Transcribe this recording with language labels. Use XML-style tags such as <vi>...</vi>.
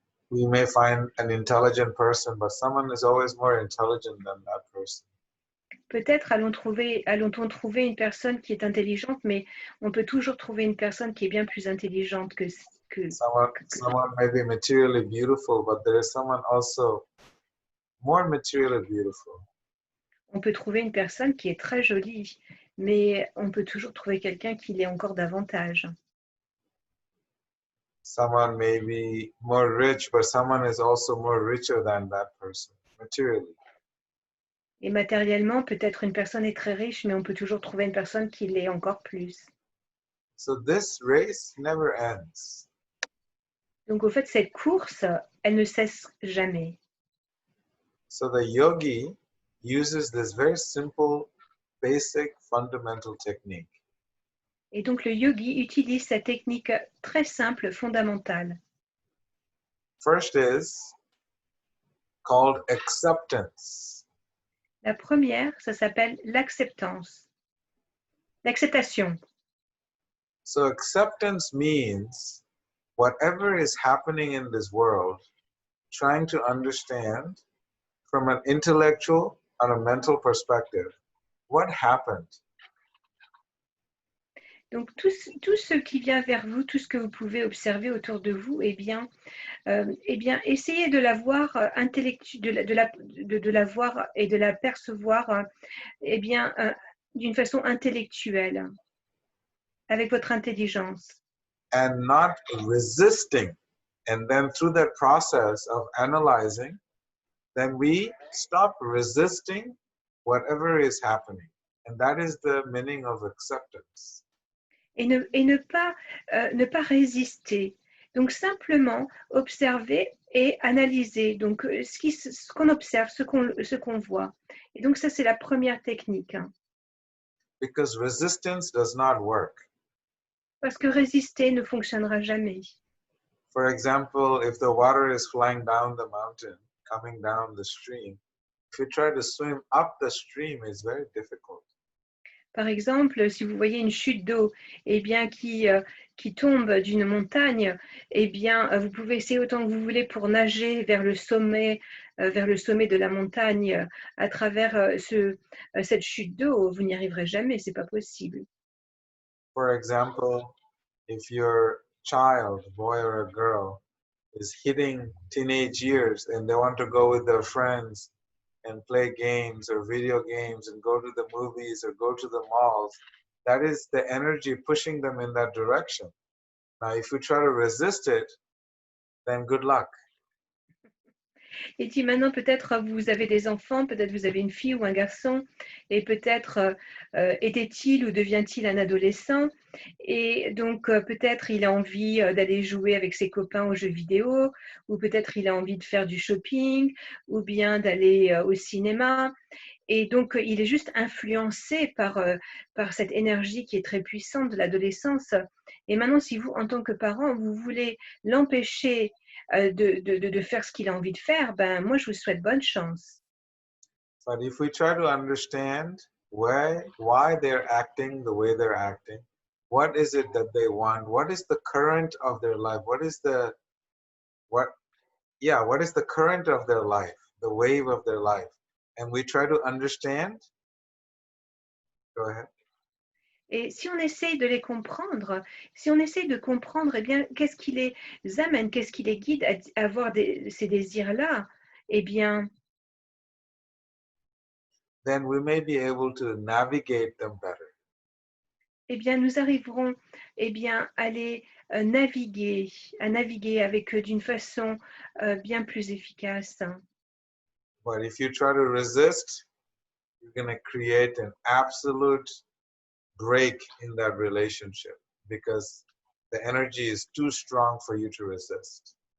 <en>We may find an intelligent person, but someone is always more intelligent than that person.</en> <fr>Peut-être allons-on trouver une personne qui est intelligente, mais on peut toujours trouver une personne qui est bien plus intelligente que</fr> <en>Someone may be materially beautiful, but there is someone also more materially beautiful.</en> <fr>on peut trouver une personne qui est très jolie, mais on peut toujours trouver quelqu'un qui l'est encore davantage.</fr> <en>Someone may be more rich, but someone is also more richer than that person, materially.</en> <fr>Et matériellement, peut-être une personne est très riche, mais on peut toujours trouver une personne qui l'est encore plus.</fr> <en>So this race never ends.</en> <fr>Donc, au fait, cette course, elle ne cesse jamais.</fr> <en>So the yogi uses this very simple, basic, fundamental technique.</en> <fr>Et donc, le yogi utilise cette technique très simple, fondamentale.</fr> <en>First is called acceptance.</en> <fr>La première, ça s'appelle l'acceptance. L'acceptation.</fr> <en>So acceptance means whatever is happening in this world, trying to understand from an intellectual and a mental perspective, what happened?</en> <fr>Donc, tout ce qui vient vers vous, tout ce que vous pouvez observer autour de vous, eh bien essayez de la voir de la voir et de la percevoir eh bien, d'une façon intellectuelle, avec votre intelligence.</fr> <en>And not resisting. And then through that process of analyzing, then we stop resisting whatever is happening. And that is the meaning of acceptance.</en> <fr>Et ne pas résister. Donc, simplement observer et analyser. Donc, ce qu'on observe, ce qu'on voit. Et donc, ça, c'est la première technique.</fr> <en>Because resistance does not work.</en> <fr>Parce que résister ne fonctionnera jamais.</fr> <en>For example, if the water is flying down the mountain, coming down the stream, if you try to swim up the stream, it's very difficult.</en> <fr>Par exemple, si vous voyez une chute d'eau eh bien, qui tombe d'une montagne, eh bien, vous pouvez essayer autant que vous voulez pour nager vers le sommet de la montagne à travers cette chute d'eau. Vous n'y arriverez jamais, ce n'est pas possible.</fr> <en>For example, if your child, boy or a girl, is hitting teenage years and they want to go with their friends and play games or video games and go to the movies or go to the malls, that is the energy pushing them in that direction. Now, if you try to resist it, then good luck.</en> <fr>Et puis maintenant, peut-être vous avez des enfants, peut-être vous avez une fille ou un garçon, et peut-être était-il ou devient-il un adolescent, et donc peut-être il a envie d'aller jouer avec ses copains aux jeux vidéo, ou peut-être il a envie de faire du shopping, ou bien d'aller au cinéma. Et donc, il est juste influencé par cette énergie qui est très puissante de l'adolescence. Et maintenant, si vous, en tant que parent, vous voulez l'empêcher de faire ce qu'il a envie de faire, ben, moi, je vous souhaite bonne chance.</fr> <en>But if we try to understand why they're acting the way they're acting, what is it that they want? What is the current of their life? What is the current of their life, the wave of their life? And we try to understand. Go ahead.</en> <fr>Et si on essaye de les comprendre, si on essaye de comprendre, eh bien, qu'est-ce qui les amène, qu'est-ce qui les guide à avoir ces désirs-là, eh bien,</fr> <en>Then we may be able to navigate them better.</en> <fr>eh bien, nous arriverons eh bien, à les naviguer avec eux d'une façon bien plus efficace.</fr> <en>But if you try to resist, you're going to create an absolute break in that relationship because the energy is too strong for you to resist.</en>